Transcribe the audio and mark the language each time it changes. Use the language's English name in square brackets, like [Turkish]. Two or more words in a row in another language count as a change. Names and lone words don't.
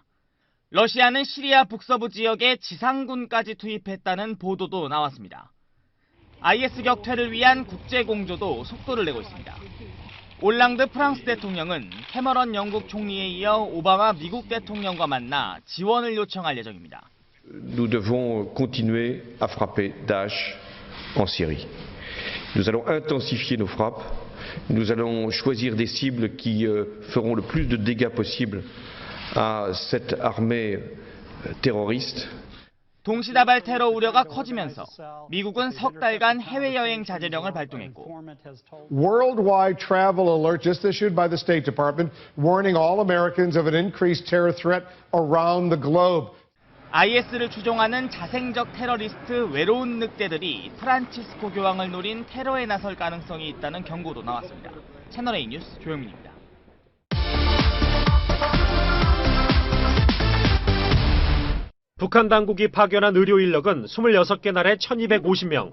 [Korean] 러시아는 시리아 북서부 지역에 지상군까지 투입했다는 보도도 나왔습니다. IS 격퇴를 위한 국제공조도 속도를 내고 있습니다. 올랑드 프랑스 대통령은 캐머런 영국 총리에 이어 오바마 미국 대통령과 만나 지원을 요청할 예정입니다. [French] Nous devons continuer à frapper Daesh en Syrie. Nous allons intensifier nos frappes. Nous allons choisir des cibles qui feront le plus de dégâts possible à cette armée terroriste. [Korean] 동시다발 테러 우려가 커지면서 미국은 석 달간 해외여행 자제령을 발동했고 [English] Worldwide travel alert just issued by the State Department warning all Americans of an increased terror threat around the globe. [Korean] IS를 추종하는 자생적 테러리스트 외로운 늑대들이 프란치스코 교황을 노린 테러에 나설 가능성이 있다는 경고도 나왔습니다. 채널A 뉴스 조영민입니다. 북한 당국이 파견한 의료 인력은 26개 나라에 1250명.